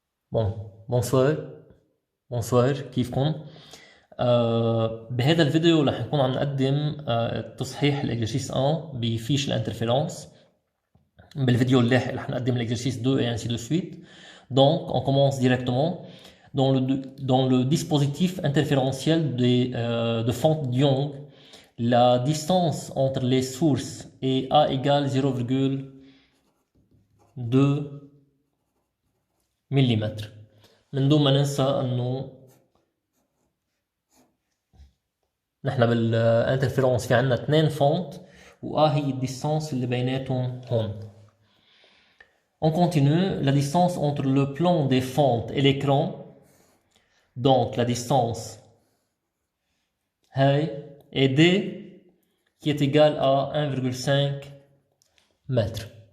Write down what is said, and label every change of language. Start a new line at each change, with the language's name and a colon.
French: bonsoir, bonsoir
Arabic: كيفكم؟ بهذا الفيديو رح نكون عم نقدم تصحيح الاكزرسيس 1 بفيش الانترفيرنس. بالفيديو اللاحق رح نقدم الاكزرسيس 2
French: et ainsi de suite. Donc on commence directement dans le dispositif interférentiel de fente Young. La distance entre les sources est A égale 0,2 ملم.
Arabic: من دون ما ننسى انه نحن بالانترفيرونس في عنا 2 فونت هي الديستانس اللي بيناتهم هون.
French: On continue la distance entre le plan des fentes et l'écran. Donc la distance est D qui est égale à 1,5 mètres.